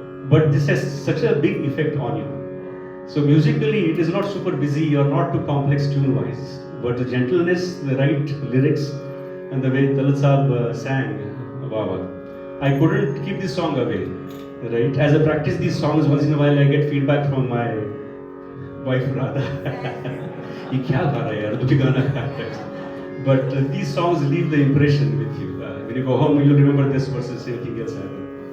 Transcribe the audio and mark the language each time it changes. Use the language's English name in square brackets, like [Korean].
[English] But this has such a big effect on you. So musically it is not super busy or not too complex tune-wise, but the gentleness, the right lyrics, and the way Talat Saab sang, wow, I couldn't keep this song away, right? As I practice these songs, once in a while I get feedback from my wife Radha. [Hindi] ये क्या गा रहा है यार, दुखी गाना गा रहा है. [English] But these songs leave the impression with you. When you go home, you'll remember this versus anything else happened.